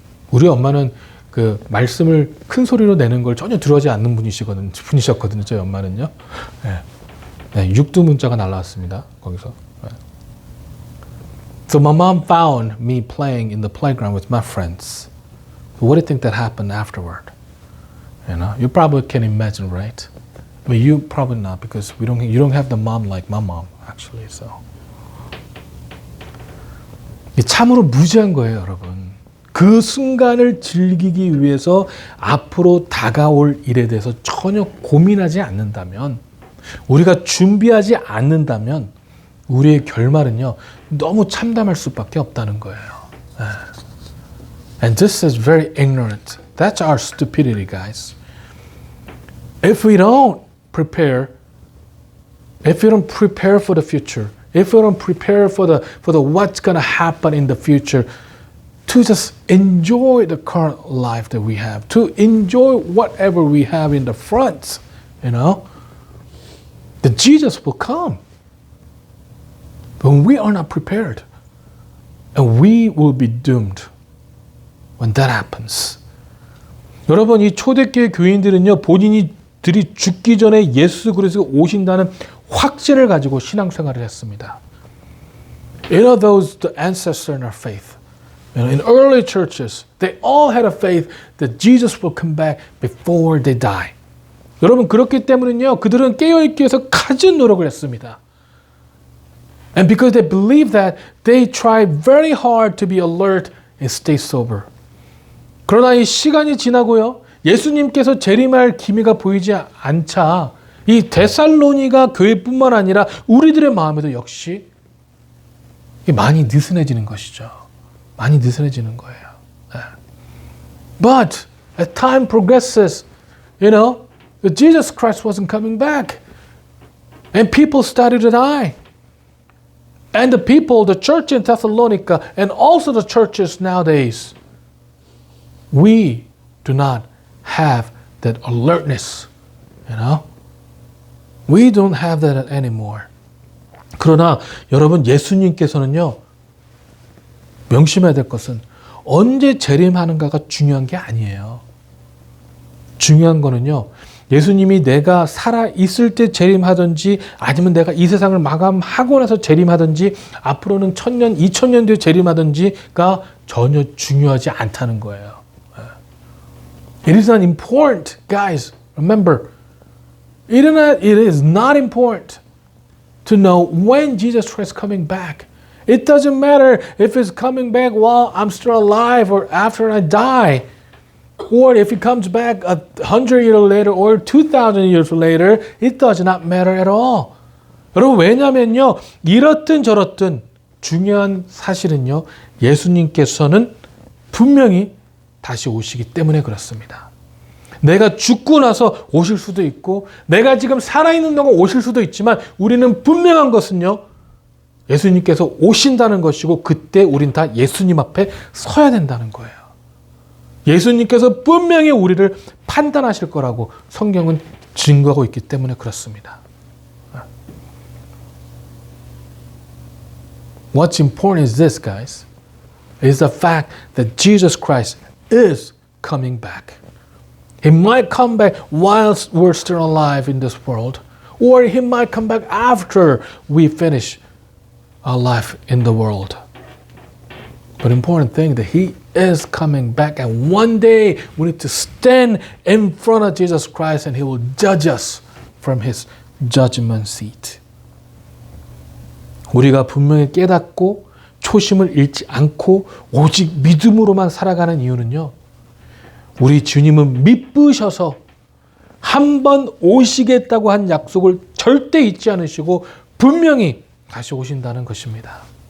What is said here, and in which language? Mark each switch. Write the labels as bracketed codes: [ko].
[ko] 우리 엄마는 그 말씀을 큰 소리로 내는 걸 전혀 두려워하지 않는 분이셨거든요. 저희 엄마는요. 육두문자가 날라왔습니다. 거기서. [en] So my mom found me playing in the playground with my friends. So what do you think that happened afterward? You probably can imagine, right? But you probably not because you don't have the mom like my mom actually. [ko] So 참으로 무지한 거예요, 여러분. 그 순간을 즐기기 위해서 앞으로 다가올 일에 대해서 전혀 고민하지 않는다면, 우리가 준비하지 않는다면 우리의 결말은요 너무 참담할 수밖에 없다는 거예요. [en] And this is very ignorant. That's our stupidity, guys. If we don't prepare for the future, if we don't prepare for the what's going to happen in the future, to just enjoy the current life that we have, to enjoy whatever we have in the front, that Jesus will come. But we are not prepared, and we will be doomed when that happens. [ko] 여러분, 이 초대교회 교인들은요, 본인들이 죽기 전에 예수 그리스도가 오신다는 확신을 가지고 신앙생활을 했습니다. [en] Those the ancestors in our faith, in early churches, they all had a faith that Jesus will come back before they die. [ko] 여러분, 그렇기 때문에요, 그들은 깨어있기 위해서 갖은 노력을 했습니다. [en] And because they believe that, they try very hard to be alert and stay sober. [ko] 그러나 이 시간이 지나고요, 예수님께서 재림할 기미가 보이지 않자 이 데살로니가 교회뿐만 아니라 우리들의 마음에도 역시 많이 느슨해지는 것이죠. 많이 느슨해지는 거예요. [en] But as time progresses, Jesus Christ wasn't coming back. And people started to die. And the people, the church in Thessalonica, and also the churches nowadays, we do not have that alertness. You know? We don't have that anymore. [ko] 그러나 여러분, 예수님께서는요, 명심해야 될 것은 언제 재림하는가가 중요한 게 아니에요. 중요한 거는요, 예수님이 내가 살아있을 때 재림하든지 아니면 내가 이 세상을 마감하고 나서 재림하든지 앞으로는 1000년, 2000년 뒤에 재림하든지가 전혀 중요하지 않다는 거예요. [en] It is not important, guys. Remember, it is not important to know when Jesus Christ is coming back. It doesn't matter if it's coming back while I'm still alive or after I die. Or if he comes back 100 years later or 2,000 years later, it does not matter at all. [ko] 여러분, 왜냐면요, 이렇든 저렇든 중요한 사실은요, 예수님께서는 분명히 다시 오시기 때문에 그렇습니다. 내가 죽고 나서 오실 수도 있고, 내가 지금 살아있는 동안 오실 수도 있지만, 우리는 분명한 것은요, 예수님께서 오신다는 것이고, 그때 우린 다 예수님 앞에 서야 된다는 거예요. 예수님께서 분명히 우리를 판단하실 거라고 성경은 증거하고 있기 때문에 그렇습니다. [en] What's important is this, guys, is the fact that Jesus Christ is coming back. He might come back whilst we're still alive in this world, or he might come back after we finish our life in the world. But important thing that he is coming back, and one day we need to stand in front of Jesus Christ and he will judge us from his judgment seat. [ko] 우리가 분명히 깨닫고 초심을 잃지 않고 오직 믿음으로만 살아가는 이유는요, 우리 주님은 미쁘셔서 한 번 오시겠다고 한 약속을 절대 잊지 않으시고 분명히 다시 오신다는 것입니다.